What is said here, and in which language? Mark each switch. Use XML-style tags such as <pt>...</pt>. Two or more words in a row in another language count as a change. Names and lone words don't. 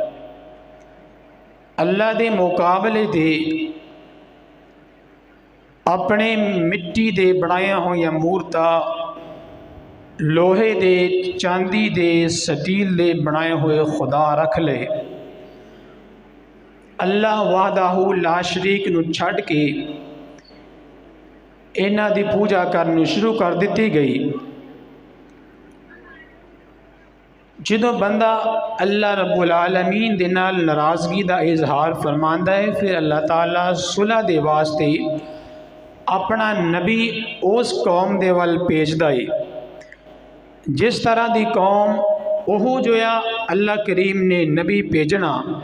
<pa>ਅੱਲਾਹ ਕੇ ਮੁਕਾਬਲੇ ਦੇ ਅਪਣੇ ਮਿੱਟੀ ਦੇ ਬਣਾਇਆ ਹੋਈ ਮੂਰਤਾਂ, ਲੋਹੇ ਦੇ, ਚਾਂਦੀ ਦੇ, ਸਟੀਲ ਦੇ ਬਣਾਏ ਹੋਏ ਖ਼ੁਦਾ ਰੱਖ ਲੇ। ਅੱਲਾਹ</pa> <ar>وحده لا شريك</ar> <pa>ਨੂੰ ਛੱਡ ਕੇ ਇਨ੍ਹਾਂ ਦੀ ਪੂਜਾ ਕਰਨੀ ਸ਼ੁਰੂ ਕਰ ਦੀ ਗਈ। ਜੋ ਬੰਦਾ ਅੱਲਾਹ</pa> <ar>رب العالمين</ar> <pa>ਦੇ ਨਾਲ ਨਾਰਾਜ਼ਗੀ ਕਾ ਇਜ਼ਹਾਰ ਫ਼ਰਮਾਂਦਾ ਹੈ, ਫਿਰ ਅੱਲਾਹ ਤਾਲਾ ਸੁਲਹ ਦੇ ਵਾਸਤੇ ਅਪਣਾ ਨਬੀ ਉਸ ਕੌਮ ਦੇ ਵੱਲ ਭੇਜਦਾ ਹੈ ਜਿਸ ਤਰ੍ਹਾਂ ਕੀ ਕੌਮ ਓਹ ਜੋ ਆ ਅੱਲਾਹ ਕਰੀਮ ਨੇ ਨਬੀ ਭੇਜਣਾ।</pa>